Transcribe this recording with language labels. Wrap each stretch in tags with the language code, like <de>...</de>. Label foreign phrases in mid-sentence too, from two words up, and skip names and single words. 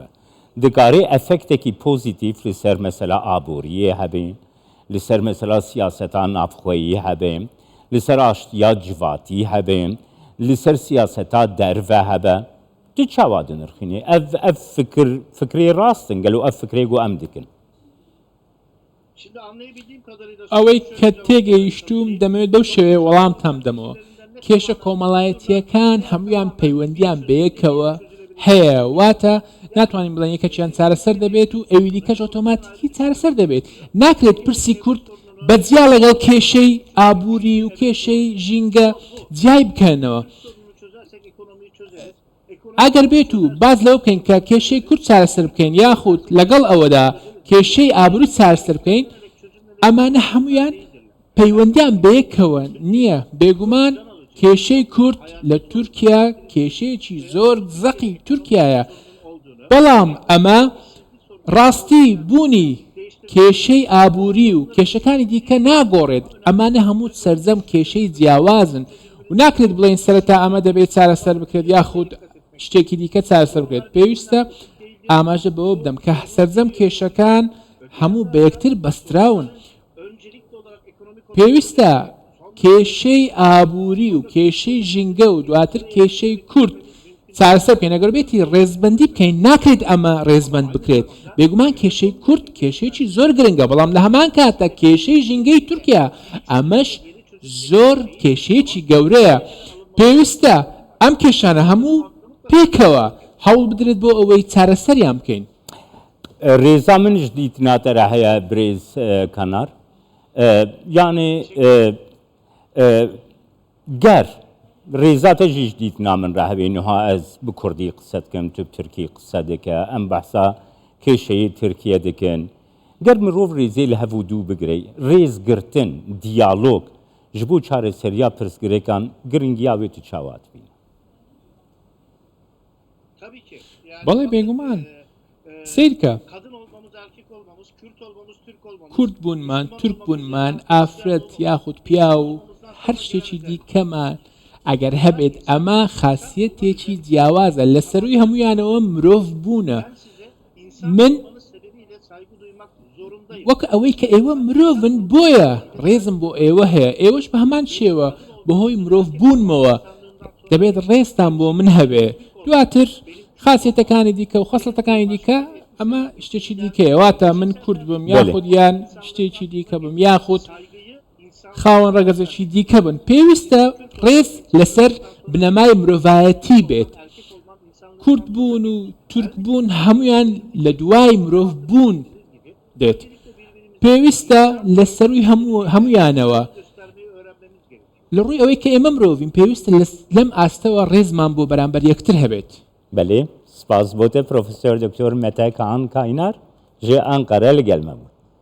<ku>Dikarî efektekî pozitif li ser mesela aboriyê hebe, li ser mesela siyaseta navxweyî hebe, li ser aştiya civatî hebe, li ser siyaseta derve hebe. Ti çawa dinirxînî? Ev fikrê rastin, gelo ev fikrê got em dikin.</ku> <tr>Şimdi anlayabildiğim kadarıyla</tr> <ckb>ئەوەی کە تێگەیشتوم دەمەوێت دەو شێوەیە وەڵامتان بدەمەوە کێشە کۆمەڵایەتیەکان هەمویان پەیوەندیان بەیەکەوە هەیە واتە ناتوانین بڵێن یەکەچیان چارەسەر دەبێت و ئەوی دیکەش ئۆتۆماتیکی چارەسەر دەبێت ناکرێت پرسی کورد بەجیا لەگەڵ کێشەی ئابووری و کێشەی ژینگە جیای بکەنەوە</ckb> <tr>çözersek ekonomiyi çözeriz.</tr> <ckb>ئەگەر بێت و باز لەو بکەین کە کێشەی کورد چارەسەر بکەین یاخود لەگەڵ ئەوەدا کێشەی ئابرووی چارەسەر بکەین ئەمانە هەمویان پەیوەندیان بەیەکەوە نییە بێگومان کێشەی کورد لە تورکیا کێشەیەکی زۆر زەقی تورکایە بەڵام ئەمە ڕاستی بوونی کێشەی ئابووری و کێشەکانی دیکە ناگۆڕێت ئەمانە هەموو سەرجەم کێشەی جیاوازن و ناکرێت بڵێن سەرەتا ئەمە دەبێت چارەسەر بکرێت یاخود شتێکی دیکە چارەسەر بکرێت پێویستە ئاماژە بەوە بدەم کە سەرجەم کێشەکان هەموو بە یەکتر بەستراون</ckb> <tr>Öncelikli olarak ekonomik</tr> <ckb>پێویستە کێشەی ئابووری و کێشەی ژینگە و دواتر کێشەی کورد چارەسەر بکەین ئەگەر بێتی ڕێزبەندی بکەین ناکرێت ئەمە ڕێزبەند بکرێت بێگومان کێشەی کورد کێشەیەکی زۆر گرنگە بەڵام لە هەمان کاتە کێشەی ژینگەی تورکیا ئەمەش زۆر کێشەیەکی گەورەیە پێویستە ئەم کێشانە هەموو پێکەوە هەوڵ بدرێت بۆ ئەوەی چارەسەریان بکەین</ckb> <ku>Rêza min ji dîtina te re heye birêz Kanar. Yani ger rêza te jî ji dîtina min re hebe niha ez bi Kurdî qise dikim, tu bi Tirkî qise dike, em behsa kêşeyê Tirkiye dikin. Ger mirov rêzê li hev û dû bigire, rêzgirtin, diyalog ji bo çareseriya pirsgirêkan giringiya wê tu çawa dibîne?</ku> <tr>tabii ki. Yani</tr> <ckb>بەڵێ بێگومان سیرکە</ckb> <tr>kadın olmamız, erkek olmamız, Kürt olmamız, Türk olmamız.</tr> <ckb>کورد بوونمان تورک بوونمان ئافرەت یاخود پیا و هەر شتێکی دیکەمان ئەگەر هەبێت ئەمە خاصیەتێکی جیاوازە لە سەروی هەمویانەوە مرۆڤ بوونە</ckb> <tr>Ben size insan من olmanız sebebiyle saygı duymak zorundayım.</tr> <ckb>وەک ئەوەی کە ئێوە مرۆڤن بۆیە ڕێزم بۆ ئێوە هەیە ئێوەش بە هەمان شێوە بەهۆی مرۆڤ بوونمەوە دەبێت ڕێستان بۆ من هەبێ دواتر خاصیەتەکانی دیکە و خەسڵەتەکانی دیکە ئەمە شتێکی دیکەیە واتە من کورد بم یاخود یان شتێکی دیکە بم یاخود</ckb> <tr>Saygıyı insan</tr> <ckb>خاوەن ڕەگەزێکی دیکە بن پێویستە ڕێز لەسەر بنەمای مرۆڤایەتی بێت</ckb> <tr>erkek olmak insan</tr> <ckb>کورد بوون و تورک بوون هەمویان لە دوای مرۆڤ بوون دێت پێویستە لە سەروی هەمویانەوە</ckb> <tr>göstermeyi öğrenmemiz gerekiyor.</tr> <ckb>لە ڕووی ئەوەی کە ئێمە مرۆڤین پێویستە لەم ئاستەوە ڕێزمان بۆ بەرامبەر یەکتر هەبێت</ckb> <ku>Belê, spas bote Profesör Doktor Mete Kaan Kaynar ji Ankara li gel me bû.</ku>